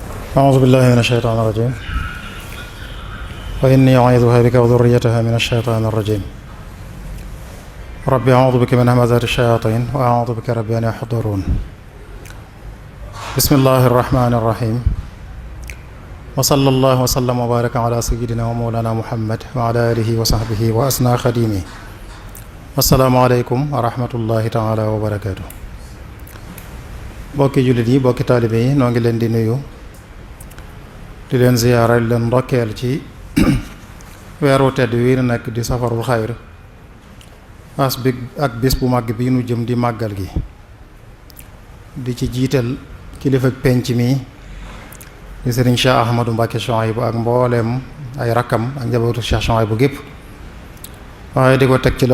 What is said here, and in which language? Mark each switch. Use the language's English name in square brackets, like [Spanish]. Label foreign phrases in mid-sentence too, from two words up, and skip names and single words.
[Arabic] أعوذ بالله من الشيطان الرجيم وإني أعيذها بك وذريتها من الشيطان الرجيم ربي أعوذ بك من همزات الشياطين وأعوذ بك ربي أن يحضرون بسم الله الرحمن الرحيم وصلى الله وسلم وبارك على سيدنا ومولانا محمد وعلى آله وصحبه وأسنى خديمه السلام عليكم ورحمة الله تعالى وبركاته [Wolof] bokki jullit yi bokki taalibe yi noo ngi leen di nuyu di leen ziyaara di leen ndokkeel ci weeru tedd wi nekk di [Arabic] صفر الخير [Wolof] ak bis bu màgg bi nu jëm di màggal gi di ci jiital kilifa penc mi di sëriñ Cheikh Ahmadou Mbacké Chouaïbou ak mbooleem ay rakkam ak njabootu Cheikh Chouaïbou gépp waaye di ko teg ci